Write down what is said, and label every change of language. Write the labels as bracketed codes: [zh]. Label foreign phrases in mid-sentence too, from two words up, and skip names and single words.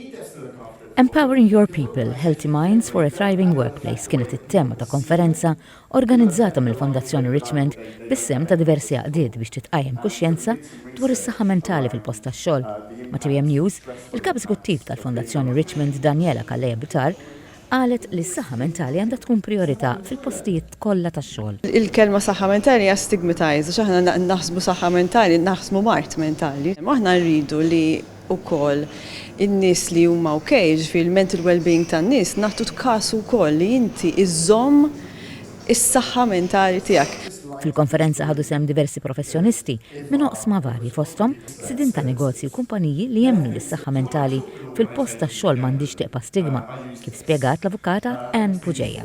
[mt] Empowering Your People, Healthy Minds for a Thriving Workplace kienet it-tema ta' konferenza organizzata mill-Fondazzjoni Richmond bis-sem ta' diversi għaqdiet biex titqajjem kuxjenza dwar is-saħħa mentali fil-post tax-xogħol. Ma' TVM News, il-kap eżekuttiv tal-Fondazzjoni Richmond Daniela Kalleja Bitar qalet li s-saħħa mentali għandha tkun priorità fil-postijiet kollha tax-xogħol. Il-kelma saħħa mentali hija stigmatized, għax aħna naħsbu saħħa mentali, naħsbu mart mentali. Aħna rridu li wkoll in-nies li huma fil- [en] mental well-being [mt] tan-nies nagħtu tkasu wkoll li inti iżżomm is-saħħa mentali tiegħek. Fil-konferenza ħadu sem diversi professjonisti minn oqsma varji fosthom sidin ta' negozji u kumpaniji li jemmnu lis-saħħa mentali fil-post tax-xogħol m'għandix teqpa' stigma, kif spjegat l-avukata Ann Puġejja.